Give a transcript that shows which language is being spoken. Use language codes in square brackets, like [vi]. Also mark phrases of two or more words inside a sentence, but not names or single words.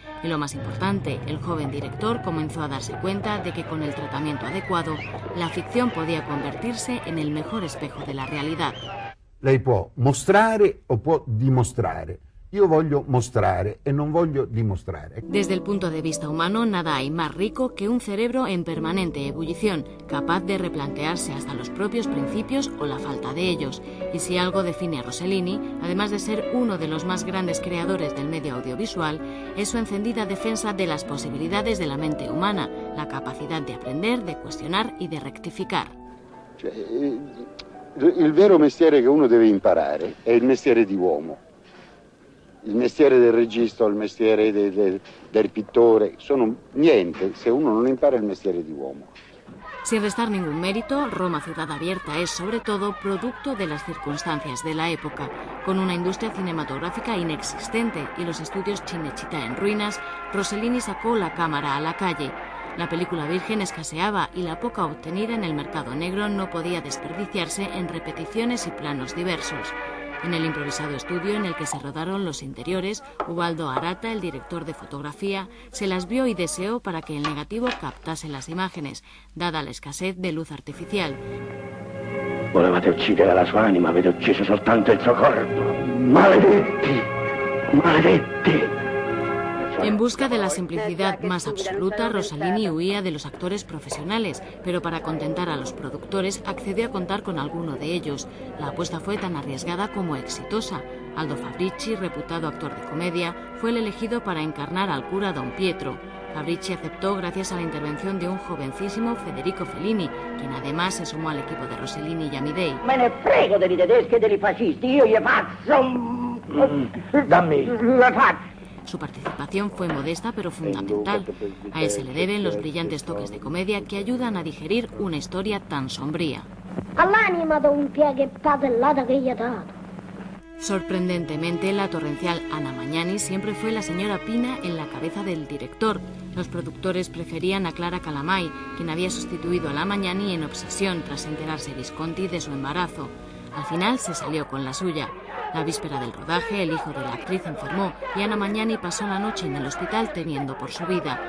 [es] Y lo más importante, el joven director comenzó a darse cuenta de que con el tratamiento adecuado, la ficción podía convertirse en el mejor espejo de la realidad. [it] Lei può mostrare o può dimostrare. Io voglio mostrare e non voglio dimostrare. [es] Desde el punto de vista humano, nada hay más rico que un cerebro en permanente ebullición, capaz de replantearse hasta los propios principios o la falta de ellos. Y si algo define a Rossellini, además de ser uno de los más grandes creadores del medio audiovisual, es su encendida defensa de las posibilidades de la mente humana, la capacidad de aprender, de cuestionar y de rectificar. [it] Il vero mestiere che uno deve imparare è il mestiere di uomo. Il mestiere del regista o il mestiere del pittore sono niente se uno non impara il mestiere di uomo. [es] Sin restar ningún mérito, Roma Ciudad Abierta es sobre todo producto de las circunstancias de la época. Con una industria cinematográfica inexistente y los estudios Cinecittà en ruinas, Rossellini sacó la cámara a la calle. La película virgen escaseaba y la poca obtenida en el mercado negro no podía desperdiciarse en repeticiones y planos diversos. En el improvisado estudio en el que se rodaron los interiores, Ubaldo Arata, el director de fotografía, se las vio y deseó para que el negativo captase las imágenes, dada la escasez de luz artificial. [it] Volevate uccidere la sua anima, avete ucciso soltanto il suo corpo. Maledetti! Maledetti! [es] En busca de la simplicidad más absoluta, Rossellini huía de los actores profesionales, pero para contentar a los productores accedió a contar con alguno de ellos. La apuesta fue tan arriesgada como exitosa. Aldo Fabrici, reputado actor de comedia, fue el elegido para encarnar al cura Don Pietro. Fabrici aceptó gracias a la intervención de un jovencísimo Federico Fellini, quien además se sumó al equipo de Rossellini y Amidei. [it] Me ne frego dei tedeschi e dei fascisti, io gli faccio... Dammi! Le faccio! [es] Su participación fue modesta pero fundamental. A él se le deben los brillantes toques de comedia que ayudan a digerir una historia tan sombría. [it] All'anima do un pieghe padellata che gli ha dato. [es] Sorprendentemente, la torrencial Ana Magnani siempre fue la señora Pina en la cabeza del director. Los productores preferían a Clara Calamai, quien había sustituido a la Magnani en Obsesión tras enterarse Visconti de su embarazo. Al final se salió con la suya. La víspera del rodaje, el hijo de la actriz enfermó y Ana Magnani pasó la noche en el hospital temiendo por su vida.